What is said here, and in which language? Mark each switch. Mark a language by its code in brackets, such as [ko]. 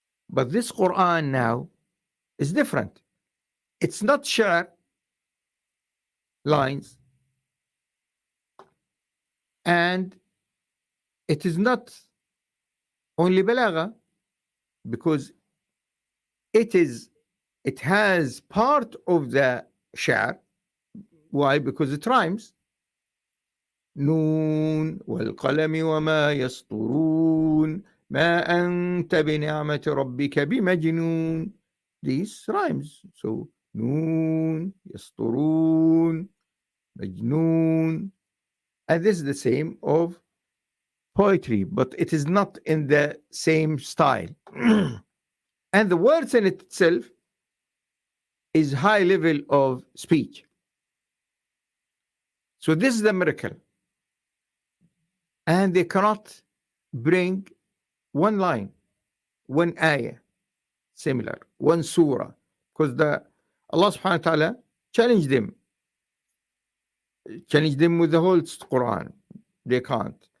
[en] But this Quran now is different. It's not shi'r lines, and it is not only balagha, because it has part of the shi'r. Why? Because it rhymes. [ar] نون والقلم وما يسطرون ما أنت بنعمة ربك بمجنون. [en] These rhymes. [ar] So نون يسطرون مجنون. [en] And this is the same of poetry, but it is not in the same style. And the words in itself is high level of speech. So this is the miracle. And they cannot bring one line, one ayah, similar, one surah, because Allah subhanahu wa ta'ala challenged them with the whole Quran. They can't.